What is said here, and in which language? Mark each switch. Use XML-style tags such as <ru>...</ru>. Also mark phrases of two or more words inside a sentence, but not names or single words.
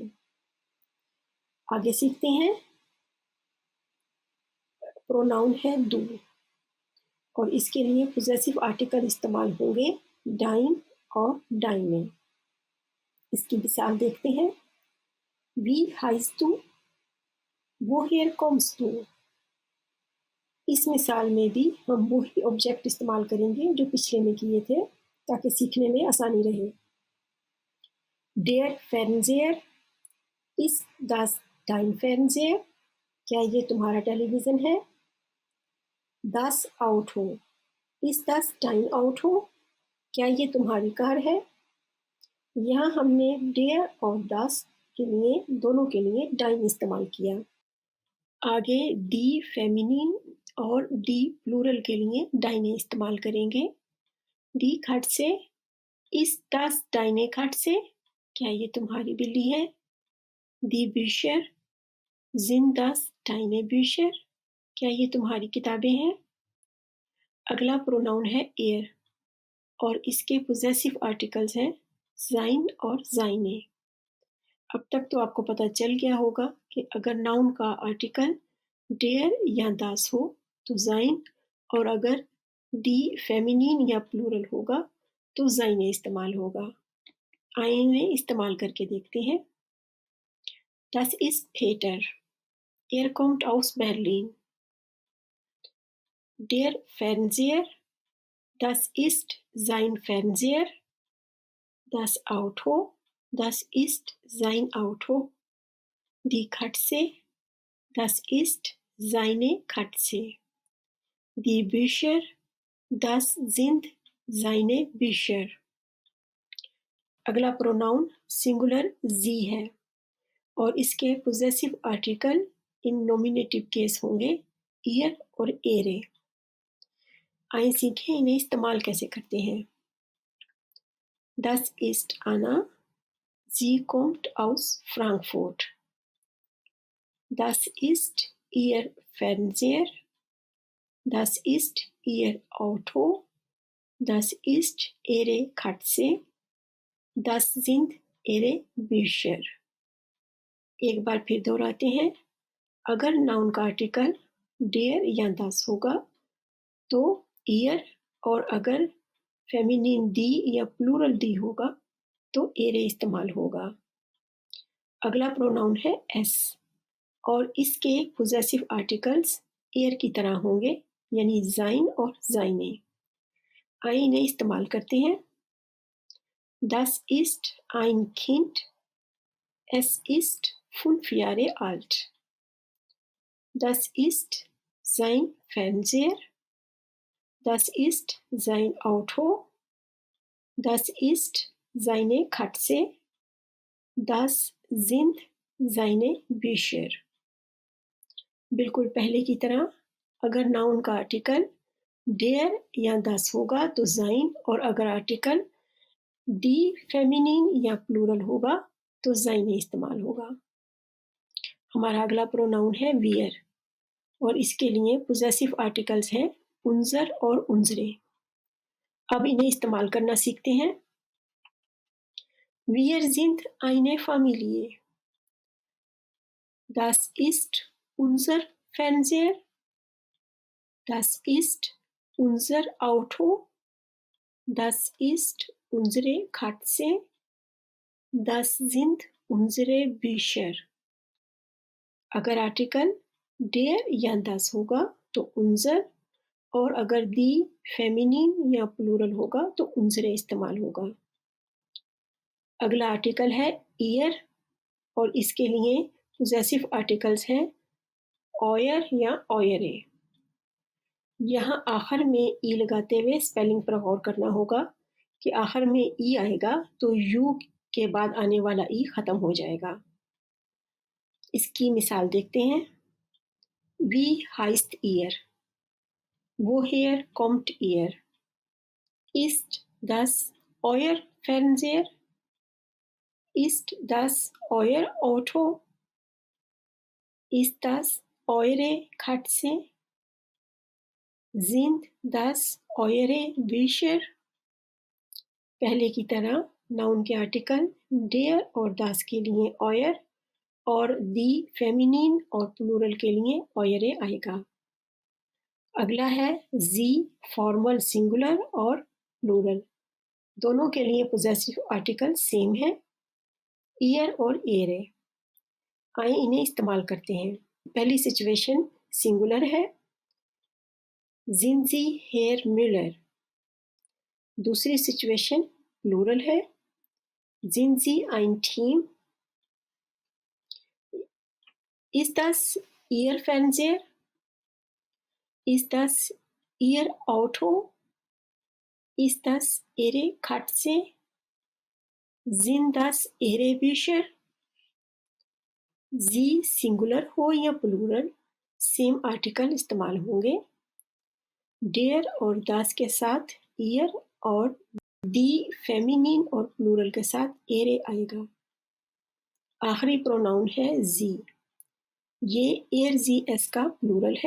<hi>आगे सीखते हैं। प्रोनाउन है दू और इसके लिए</hi> <en>possessive article</en> <hi>इस्तेमाल होंगे डाइन और डाइने। इसकी मिसाल देखते हैं।</hi> <de>wie heißt du, woher kommst du?</de> <hi>इस मिसाल में भी हम वही ऑब्जेक्ट इस्तेमाल करेंगे जो पिछले में किए थे ताकि सीखने में आसानी रहे।</hi> <de>Der Fernseher, ist das dein Fernseher?</de> <hi>क्या ये तुम्हारा टेलीविज़न है?</hi> <de>das Auto, इस das dein Auto?</de> <hi>क्या ये तुम्हारी कार है? यहाँ हमने डेयर और das के लिए दोनों के लिए डाइन इस्तेमाल किया। आगे दी फेमिनिन और दी प्लूरल के लिए डाइने इस्तेमाल करेंगे।</hi> <de>Die Katze, ist das deine Katze?</de> <hi>क्या ये तुम्हारी बिल्ली है?</hi> <de>दी Bücher, sind das deine Bücher?</de> <hi>क्या ये तुम्हारी किताबें हैं? अगला प्रोनाउन है एयर और इसके</hi> <en>possessive articles</en> <hi>हैं sein और seine। अब तक तो आपको पता चल गया होगा कि अगर नाउन का आर्टिकल डेयर या दास हो तो sein, और अगर दी फेमिनिन या प्लूरल होगा तो seine इस्तेमाल होगा। आइए इस्तेमाल करके देखते हैं।</hi> <de>Das ist Peter. Er kommt aus Berlin. Der Fernseher, das ist sein Fernseher. Das Auto, das ist sein Auto. Die Katze, das ist seine Katze. Die Bücher, das sind seine Bücher.</de> <hi>अगला प्रोनाउन सिंगुलर जी है और इसके</hi> <en>possessive article</en> <hi>इन</hi> <en>nominative case</en> <hi>होंगे ईयर और एरे। आइए सीखें इन्हें इस्तेमाल कैसे करते हैं।</hi> <de>Das ist Anna. Sie kommt aus Frankfurt. Das ist ihr Fernseher. Das ist ihr Auto. Das ist ihre Katze. Das sind ihre Bücher.</de> <hi>एक बार फिर दोहराते हैं। अगर नाउन का आर्टिकल डेयर या दस होगा तो ईयर, और अगर फेमिनिन दी या प्लूरल दी होगा तो एरे इस्तेमाल होगा। अगला प्रोनाउन है एस और इसके</hi> <en>possessive articles</en> <hi>एयर की तरह होंगे, यानी जाइन और जाइने। आइए इन्हें इस्तेमाल करते हैं।</hi> <de>Das ist ein Kind. Es ist 5 Jahre alt. Das ist sein Fernseher. Das ist sein Auto. Das ist seine Katze. Das sind seine Bücher.</de> <hi>बिल्कुल पहले की तरह अगर नाउन का आर्टिकल डेयर या दस होगा तो जाइन, और अगर आर्टिकल दी फेमिनिन या प्लूरल होगा तो जाइने इस्तेमाल होगा। हमारा अगला प्रोनाउन है वियर और इसके लिए</hi> <en>possessive articles</en> <hi>हैं उन्जर और उन्जरे। अब इन्हें इस्तेमाल करना सीखते हैं।</hi> <de>Wir sind eine Familie. Das ist unser Fernseher. Das ist unser Auto. Das ist unsere Katze. Das sind unsere Bücher.</de> <hi>अगर आर्टिकल डेयर या दस होगा तो उन्जर, और अगर दी फेमिनिन या प्लूरल होगा तो उन्जरे इस्तेमाल होगा। अगला आर्टिकल है ईयर और इसके लिए</hi> <en>possessive articles</en> <hi>हैं ऑयर या ऑयरे। यहाँ आखिर में ई लगाते हुए स्पेलिंग पर गौर करना होगा कि आखिर में ई आएगा तो यू के बाद आने वाला ई खत्म हो जाएगा। इसकी मिसाल देखते हैं।</hi> <de>Wie heißt ihr? Woher kommt ihr? Ist das euer Fernseher? Ist das euer Auto? Ist das eure Katze? Sind das eure Bücher?</de> <hi>पहले की तरह नाउन के आर्टिकल डेयर और दास के लिए ऑयर और दी फेमिनिन और प्लूरल के लिए ऑयरे आएगा। अगला है जी</hi> <en>formal singular</en> <hi>और प्लूरल, दोनों के लिए</hi> <en>possessive article same</en> <hi>है ईयर और एरे। आइए इन्हें इस्तेमाल करते हैं। पहली</hi> <en>situation singular</en> <hi>है,</hi> <de>Sind Sie Herr Müller.</de> <hi>दूसरी</hi> <en>situation plural</en> <hi>है,</hi> <de>Sind Sie ein Team. Ist das Ihr Fernseher? Ist das Ihr Auto? Ist das Ihre Katze? Sind das Ihre Bücher?</de> <hi>जी सिंगुलर हो या प्लूरल</hi> <en>same article</en> <hi>इस्तेमाल होंगे। डेयर और दास के साथ ईयर और दी फेमिनिन और प्लूरल के साथ एरे आएगा। आखिरी प्रोनाउन है जी, ये एयर जी एस का प्लूरल है।</hi>